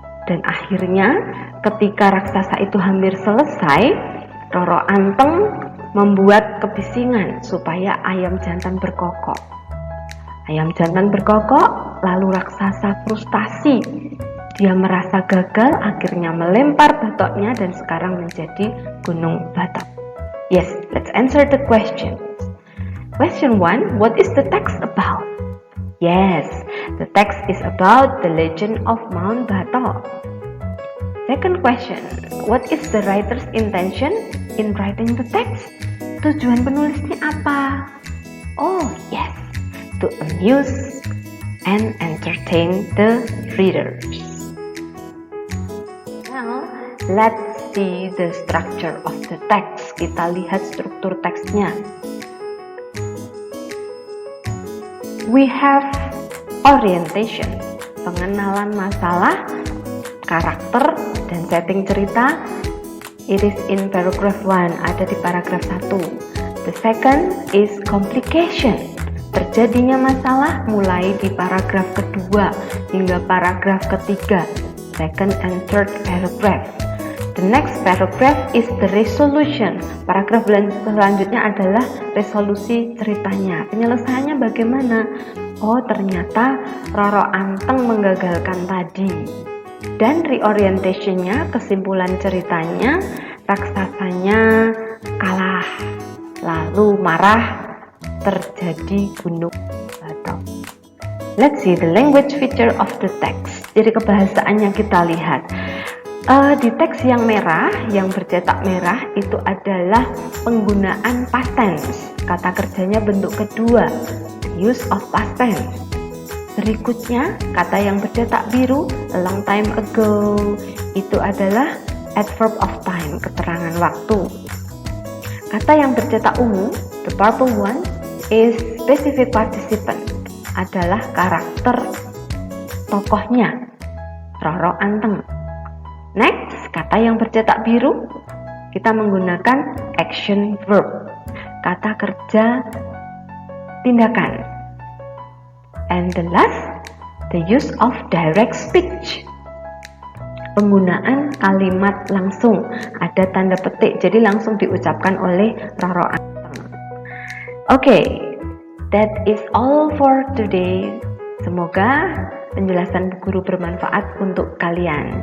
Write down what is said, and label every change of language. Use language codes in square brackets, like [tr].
[id] Dan akhirnya ketika raksasa itu hampir selesai, Roro Anteng membuat kebisingan supaya ayam jantan berkokok. Ayam jantan berkokok, lalu raksasa frustasi. Dia merasa gagal, akhirnya melempar batoknya dan sekarang menjadi gunung batok. [en] Yes, let's answer the question. Question 1, what is the text about? Yes, the text is about the legend of Mount Batok. Second question, what is the writer's intention in writing the text? [id] Tujuan penulisnya apa? [en] Oh yes, to amuse and entertain the readers. Now, let's see the structure of the text. [id] Kita lihat struktur teksnya. [en] We have orientation, [id] pengenalan masalah, karakter, dan setting cerita. [en] It is in paragraph 1, [id] ada di paragraf 1. [en] The second is complication, [id] terjadinya masalah mulai di paragraf kedua hingga paragraf ketiga, [en] second and third paragraph. The next paragraph is the resolution. [id] Paragraf selanjutnya adalah resolusi ceritanya. Penyelesaiannya bagaimana? Oh, ternyata Roro Anteng menggagalkan tadi. Dan reorientationnya, kesimpulan ceritanya, raksasanya kalah, lalu marah, terjadi gunung batok. [en] Let's see the language feature of the text. [id] Jadi kebahasaannya kita lihat. Di teks yang merah, yang bercetak merah, itu adalah penggunaan past tense. Kata kerjanya bentuk kedua, [en] use of past tense. [id] Berikutnya, kata yang bercetak biru, [en] a long time ago, [id] itu adalah [en] adverb of time, [id] keterangan waktu. Kata yang bercetak ungu, [en] the purple one, is specific participant, [id] adalah karakter tokohnya, Roro Anteng. Next, kata yang bercetak biru, kita menggunakan action verb, kata kerja tindakan. [en] And the last, the use of direct speech, [id] penggunaan kalimat langsung, ada tanda petik, jadi langsung diucapkan oleh Roro Anteng. [en] Okay, that is all for today. [id] Semoga penjelasan Bu Guru bermanfaat untuk kalian.